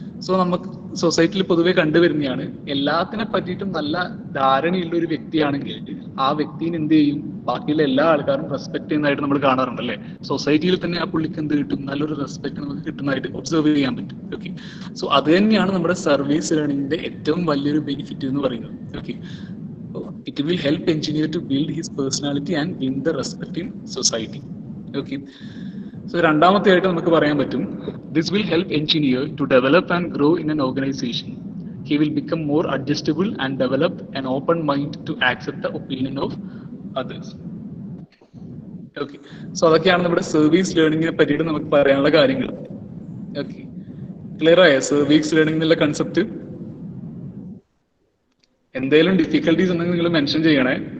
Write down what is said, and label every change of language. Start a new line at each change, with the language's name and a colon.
Malayalam: So നമുക്ക് സൊസൈറ്റിയിൽ പൊതുവെ കണ്ടുവരുന്നതാണ്, എല്ലാത്തിനെ പറ്റിയിട്ടും നല്ല ധാരണയുള്ള ഒരു വ്യക്തിയാണെങ്കിൽ ആ വ്യക്തിനെ എന്ത് ചെയ്യും? ബാക്കിയുള്ള എല്ലാ ആൾക്കാരും റെസ്പെക്ട് ചെയ്യുന്നതായിട്ട് നമ്മൾ കാണാറുണ്ട്, അല്ലെ? സൊസൈറ്റിയിൽ തന്നെ ആ പുള്ളിക്ക് എന്ത് കിട്ടും? നല്ലൊരു റെസ്പെക്ട് നമുക്ക് കിട്ടുന്നതായിട്ട് ഒബ്സർവ് ചെയ്യാൻ പറ്റും. ഓക്കെ, സോ അത് തന്നെയാണ് നമ്മുടെ സർവീസ് ലേണിംഗിന്റെ ഏറ്റവും വലിയൊരു ബെനിഫിറ്റ് എന്ന് പറയുന്നത്.
English: Okay, it will help engineer to build his personality and win the respect in society. Okay, so
Malayalam: രണ്ടാമത്തെ ആയിട്ട് നമുക്ക് പറയാൻ പറ്റും,
English: this will help engineer to develop and grow in an organization. He will become more adjustable and develop an open mind to accept the opinion of others.
Malayalam: Okay, so അതൊക്കെയാണ് നമ്മുടെ service ലേണിംഗിനെ പറ്റിയിട്ട് നമുക്ക് പറയാനുള്ള കാര്യങ്ങൾ. ഓക്കെ, ക്ലിയർ ആയ service learning എന്നുള്ള concept? എന്തെങ്കിലും difficulties ഉണ്ടെങ്കിൽ നിങ്ങൾ മെൻഷൻ ചെയ്യണേ.